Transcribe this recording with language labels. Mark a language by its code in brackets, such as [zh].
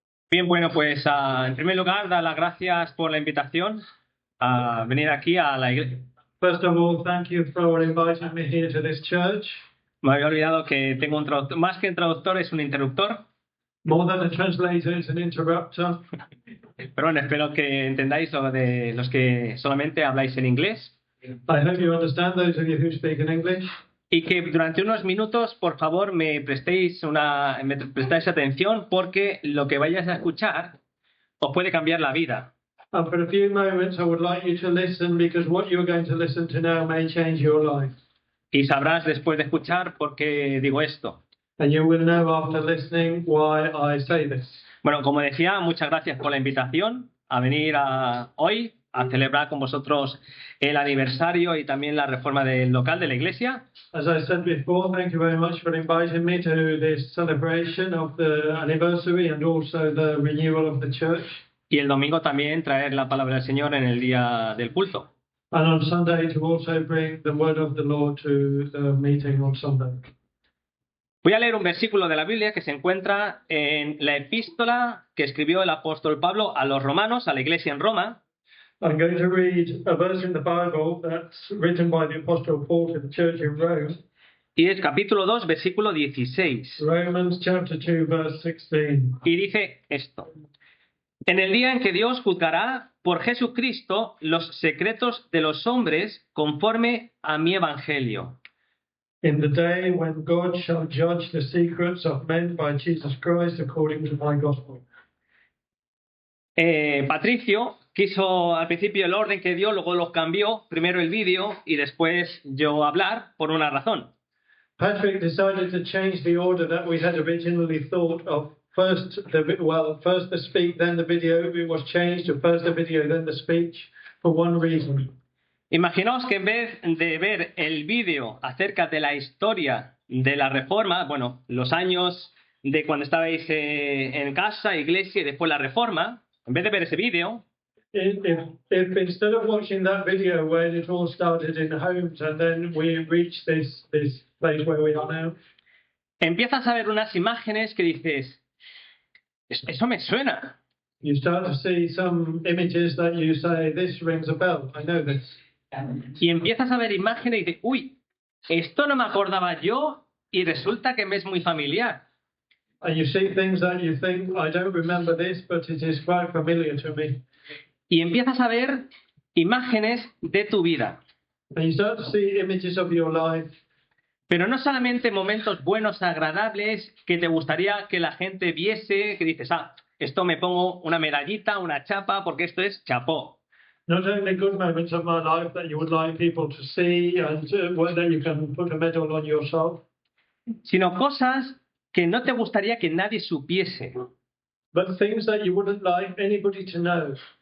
[es] Bien, bueno, pues en primer lugar, dar las gracias por la invitación a venir aquí a la iglesia. [en] First of all, thank you for inviting me here to this church. [es] Me había olvidado que tengo un traductor, más que un traductor, es un interruptor. [en] More than a translator, it's an interrupter. [es] Pero bueno, espero que entendáis lo de los que solamente habláis en inglés. [en] I hope you understand, those of you who speak in English. [es] Y que durante unos minutos, por favor, me prestéis atención porque lo que vayáis a escuchar os puede cambiar la vida. [en] And for a few moments, I would like you to listen because what you're going to listen to now may change your life. [es] Y sabrás después de escuchar por qué digo esto. [en] And you will know after listening why I say this. [es] Bueno, como decía, muchas gracias por la invitación a venir hoy a celebrar con vosotros el aniversario y también la reforma del local de la iglesia. [en] As I said before, thank you very much for inviting me to this celebration of the anniversary and also the renewal of the church. [es] Y el domingo también traer la palabra del Señor en el día del culto. [en] And on Sunday to also bring the word of the Lord to the meeting on Sunday. [es] Voy a leer un versículo de la Biblia que se encuentra en la epístola que escribió el apóstol Pablo a los romanos, a la iglesia en Roma. [en] I'm going to read a verse in the Bible that's written by the Apostle Paul to the church in Rome. [es] Y es capítulo 2, versículo 16. [en] Romans chapter 2, verse 16. [es] Y dice esto. En el día en que Dios juzgará por Jesucristo los secretos de los hombres conforme a mi evangelio. [en] In the day when God shall judge the secrets of men by Jesus Christ according to my gospel. [es] Patricio quiso al principio el orden que dio, luego lo cambió, primero el vídeo y después yo hablar, por una razón. [en] Patrick decided to change the order that we had originally thought of. First the speak, then the video. It was changed to first the video, then the speech, for one reason. [es] Imaginaos que en vez de ver el vídeo acerca de la historia de la reforma, bueno, los años de cuando estabais en casa, iglesia y después la reforma, en vez de ver ese vídeo, [en] if instead of watching that video where it all started in homes and then we reached this place where we are now, [es] empiezas a ver unas imágenes que dices, eso me suena. [en] You start to see some images that you say, this rings a bell, I know this. [es] Y empiezas a ver imágenes y dices, uy, esto no me acordaba yo y resulta que me es muy familiar. [en] And you see things that you think, I don't remember this, but it is quite familiar to me. [es] Y empiezas a ver imágenes de tu vida. [en] And you start to see images of your life. [es] Pero no solamente momentos buenos, agradables, que te gustaría que la gente viese, que dices, esto me pongo una medallita, una chapa, porque esto es chapó. [en] Not only good moments of my life that you would like people to see and that you can put a medal on yourself. [es] Sino cosas que no te gustaría que nadie supiese. [en] But things that you wouldn't like anybody to know.